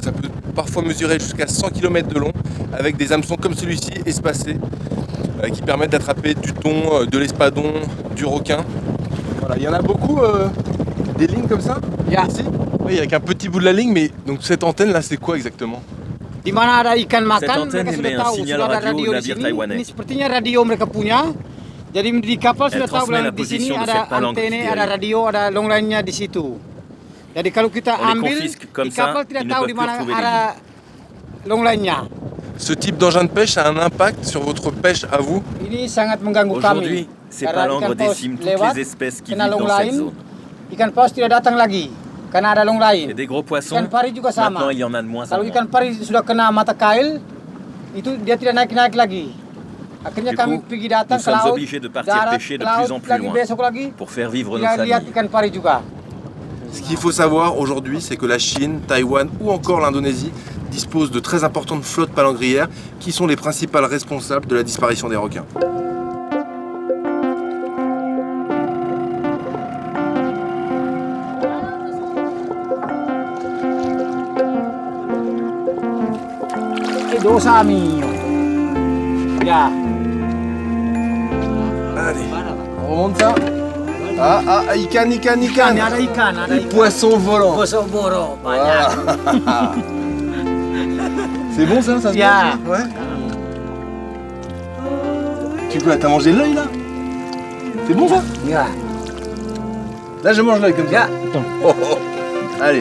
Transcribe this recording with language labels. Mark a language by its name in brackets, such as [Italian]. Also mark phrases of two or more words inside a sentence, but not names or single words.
[French] Ça peut parfois mesurer jusqu'à 100 km de long, avec des hameçons comme celui-ci espacés, qui permettent d'attraper du thon, de l'espadon, du requin. Voilà, il y en a beaucoup des lignes comme ça ici. Oui, avec un petit bout de la ligne, mais donc cette antenne là, c'est quoi exactement? [Indonesian] Di mana ada ikan makan, [French] Cette antenne [Indonesian] mereka [French] émet [Indonesian] sudah [French] un [Indonesian] tahu, [French] signal [Indonesian] sudah ada [French] radio [Indonesian] radio di [French] navire [Indonesian] sini. [French] taïwanais. [Indonesian] Ini sepertinya radio mereka punya. Jadi di kapal [French] Elle [Indonesian] sudah tahu [French] transmet la [Indonesian] bilang di sini [French] position de [Indonesian] ada [French] cette palangre [Indonesian] antenne, [French] qui [Indonesian] ada [French] dérive. [Indonesian] radio, ada [English] long line- [Indonesian] nya di situ. Jadi kalau kita [French] On les [Indonesian] ambil [French] confisque comme [Indonesian] di kapal [French] ça, [Indonesian] tidak [French] ils ne [Indonesian] tahu [French] peuvent [Indonesian] di [French] plus [Indonesian] mana [French] retrouver les [Indonesian] ada [English] long line- [Indonesian] nya. [French] Ce type d'engin de pêche a un impact sur votre pêche à vous? [Indonesian] Ini sangat mengganggu [French] Aujourd'hui, [Indonesian] kami. [French] ces [Indonesian] Karena [French] palangres [Indonesian] ikan paus [French] déciment toutes [Indonesian] lewat, [French] les espèces qui [Indonesian] kena [French] vivent [Indonesian] long [French] dans cette [Indonesian] line, [French] zone. [Indonesian] ikan paus tidak datang lagi karena ada long [French] Et [Indonesian] line. [French] des gros poissons, [Indonesian] Ikan pari juga sama. [French] maintenant il y en a de moins en [Indonesian] Kalau [French] moins. [Indonesian] ikan pari sudah kena mata kail, itu dia tidak naik-naik lagi. Akhirnya [French] Du [Indonesian] kami [French] coup, [Indonesian] pergi datang [French] nous [Indonesian] ke [French] sommes [Indonesian] laut, [French] obligés de partir [Indonesian] darat, [French] pêcher de [Indonesian] laut, [French] plus en plus [Indonesian] lagi, [French] loin [Indonesian] besok lagi, [French] pour faire vivre nos [Indonesian] lihat [French] familles. [Indonesian] ikan pari juga. [French] Ce qu'il faut savoir aujourd'hui, c'est que la Chine, Taïwan ou encore l'Indonésie dispose de très importantes flottes palangrières qui sont les principales responsables de la disparition des requins. [Indonesian] Dosa mi. Ya. [French] Allez, on remonte ça. [Indonesian] Ikan. Ada ikan, ada ikan. [French] Poisson volant. [Indonesian] Poisson boro banyak. [French] Voilà. C'est bon ça se [Indonesian] Ya. [French] mange? Ouais. T'as mangé l'œil là? C'est bon ça? [Indonesian] Ya. [French] Là je mange l'œil comme ça. [Indonesian] Ya. [French] Oh, oh. Allez.